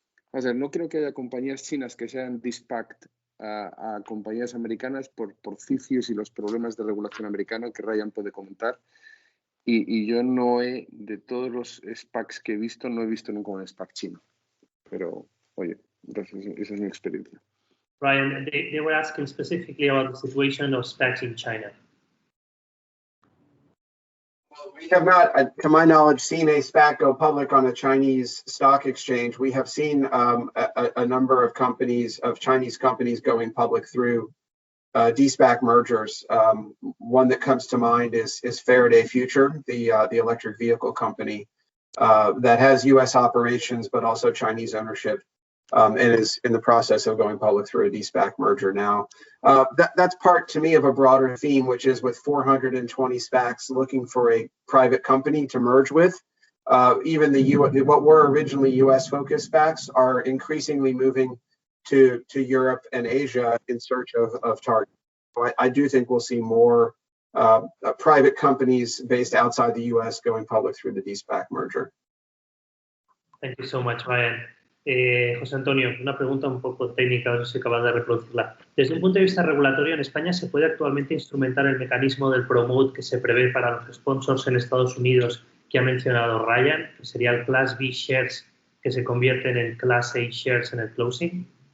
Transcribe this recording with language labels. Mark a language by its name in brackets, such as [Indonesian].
[Spanish] O sea, no creo que haya compañías chinas que sean de-SPACed a compañías americanas por CFIUS y los problemas de regulación americana que Ryan puede comentar. Y yo de todos los SPACs que he visto, no he visto nunca un SPAC chino. Pero, oye, esa es mi experiencia. [English] Ryan, they were asking specifically about the situation of SPACs in China. Well, we have not, to my knowledge, seen a SPAC go public on a Chinese stock exchange. We have seen a number of Chinese companies going public through de-SPAC mergers. One that comes to mind is Faraday Future, the electric vehicle company that has U.S. operations but also Chinese ownership. And is in the process of going public through a de-SPAC merger now. That's part, to me, of a broader theme, which is with 420 SPACs looking for a private company to merge with. Even what were originally U.S.-focused SPACs are increasingly moving to Europe and Asia in search of targets. So I do think we'll see more private companies based outside the U.S. going public through the de-SPAC merger. Thank you so much, Ryan. [Spanish] José Antonio, una pregunta un poco técnica, no sé si acabas de reproducirla. Desde un punto de vista regulatorio, en España se puede actualmente instrumentar el mecanismo del promote que se prevé para los sponsors en Estados Unidos que ha mencionado Ryan, que sería el Class B shares que se convierten en Class A shares en el closing.